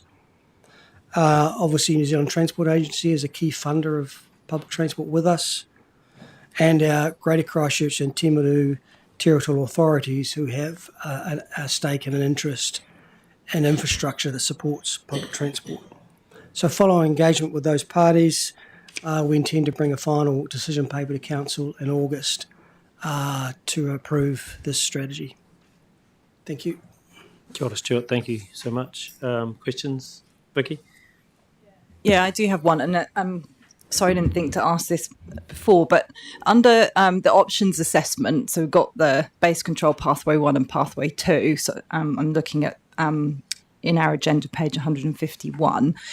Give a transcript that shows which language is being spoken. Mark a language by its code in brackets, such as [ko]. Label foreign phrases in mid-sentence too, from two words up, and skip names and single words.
[en] Obviously, New Zealand Transport Agency is a key funder of public transport with us, and our Greater Christchurch and Timaru territorial authorities who have a stake and an interest in infrastructure that supports public transport. So following engagement with those parties, we intend to bring a final decision paper to Council in August to approve this strategy. Thank you. [mi] Kia ora, Stuart. [en] Thank you so much. Questions? Vicky? Yeah, I do have one, and sorry, I didn't think to ask this before, but under the options assessment, so we've got the base control pathway 1 and pathway 2. So I'm looking at in our agenda page 151.